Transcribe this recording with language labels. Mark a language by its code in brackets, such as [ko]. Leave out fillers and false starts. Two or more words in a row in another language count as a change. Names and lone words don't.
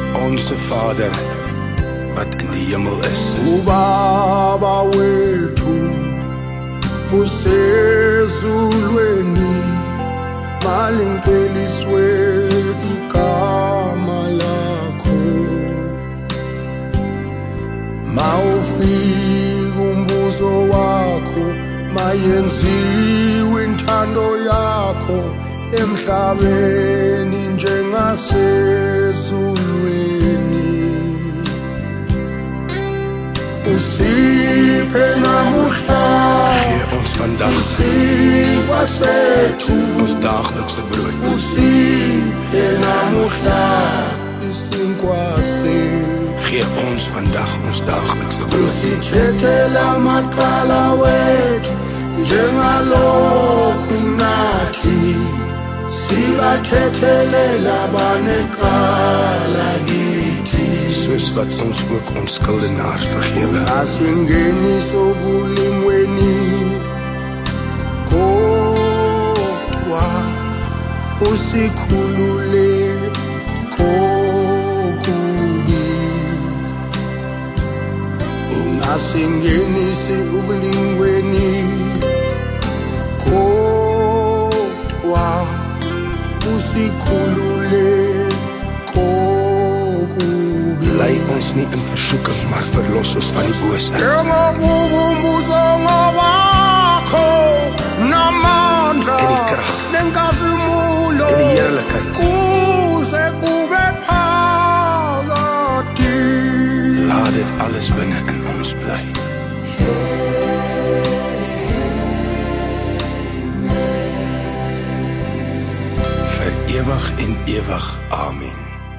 [af] Onse Vader wat in die hemel is. [zu] Ubaba wethu usezulweni, malimqheliswe igama lakho. Mawufika umbuzo wakho, mayenziwe intando yakho emhlabeni njengasezulwini. Usiphe namuhla [af] Gee ons vandag [zu] isinkwa sethu, [af] ons daaglikse brood. [zu] usiphe namuhla isinkwa sethu. [af] Gee ons vandag ons daaglikse brood. [zu] Usithethela amacala wethu njengalokhu nathi sibathethelela banecala kithi. [af] Soos wat ons ook ons skuldenaars vergewe. [zu] Asingeni sobulingweni, kodwa usikhulule kokubi. Ungasingenisi ubulingweni, kodwa usikhulule kokubi. [af] Lei ons nie in versoeking, maar verlos ons van die bose. [zu] Umbuzo wakho namandla [af] En die krag. [zu] nenkazimulo [af] En die heerlikheid. [zu] kuze kube phakade. [af] Laat dit alles binne in ons bly. Vir ewig en ewig. Amen.